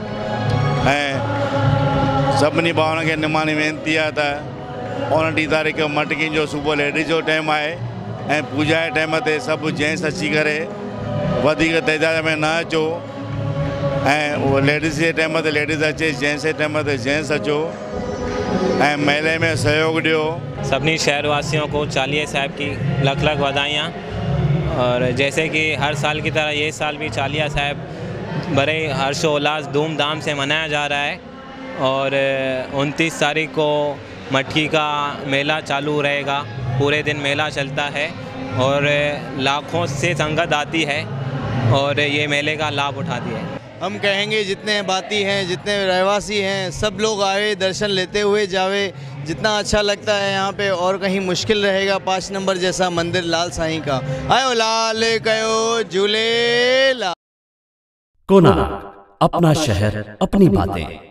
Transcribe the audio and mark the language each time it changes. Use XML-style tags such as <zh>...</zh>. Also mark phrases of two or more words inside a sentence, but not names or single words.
<sd>ऐं सभिनी भाउरनि खे निमाणी वेनिती आहे त 29 तारीख़ मटकियुनि जो सुबुह लेडीज़ जो टाइम आहे ऐं पूजा जे टाइम ते सभु जेंट्स अची करे वधीक तइदाद में न अचो। ऐं उहो लेडीज़ जे टाइम ते लेडीज़ अचे, जेंट्स जे टाइम ते जेंट्स अचो ऐं मेले में सहयोग ॾियो।</sd> <hi>सभिनी शहरवासियों को चालिया साहब की लख लख बधाइयाँ। और जैसे कि हर साल की तरह ये साल भी चालिया साहब बड़े हर्षोल्लास धूमधाम से मनाया जा रहा है। और 29 तारीख को मटकी का मेला चालू रहेगा, पूरे दिन मेला चलता है और लाखों से संगत आती है और ये मेले का लाभ उठाती है। हम कहेंगे जितने बाती हैं, जितने रहवासी हैं, सब लोग आए, दर्शन लेते हुए जावे। जितना अच्छा लगता है यहाँ पे और कहीं मुश्किल रहेगा। 5 नंबर जैसा मंदिर लाल साईं का।</hi> <sd>आयो लाल कयो झूलेलाल।</sd> <hi>कोणार्क अपना शहर अपनी बातें।</hi>